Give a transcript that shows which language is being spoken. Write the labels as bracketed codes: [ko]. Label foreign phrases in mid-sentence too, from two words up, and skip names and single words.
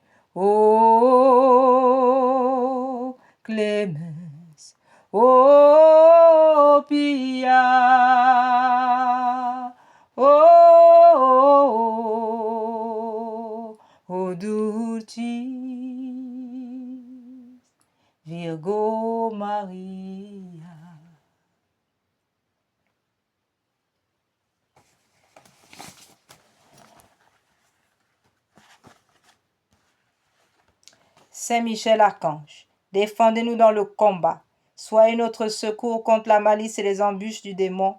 [la] O clemens, o pia, o dulcis Virgo Maria. [fr] Saint Michel Archange, défendez-nous dans le combat. Soyez notre secours contre la malice et les embûches du démon.